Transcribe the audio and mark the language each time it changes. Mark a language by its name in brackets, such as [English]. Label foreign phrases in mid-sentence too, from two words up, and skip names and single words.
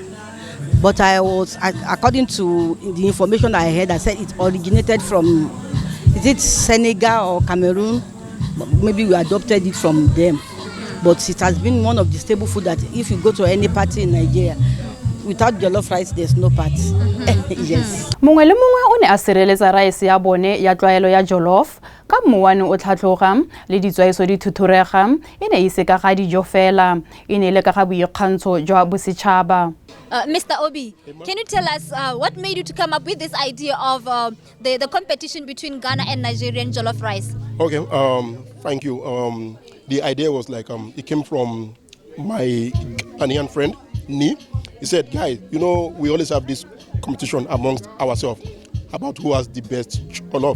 [English] But according to the information I heard, I said it originated from, is it Senegal or Cameroon? Maybe we adopted it from them. But it has been one of the staple food that if you go to any party in Nigeria, without jollof rice, there's no party. Yes. [Tswana] Mongwe le mongwe o ne a sireletsa rice ya bone ya tlwaelo ya jollof ka mmuane o tlhatlhoga le ditswaiso di thuthurega e ne e se ka ga dijo fela e ne le ka ga boikgantsho jwa bosetšhaba. [English] Mr. Obi, can you tell us what made you to come up with this idea of the competition between Ghana and Nigerian jollof rice? Okay, thank you. The idea was like, it came from my Ghanaian friend, Ni. He said, guys, we always have this competition amongst ourselves about who has the best jollof.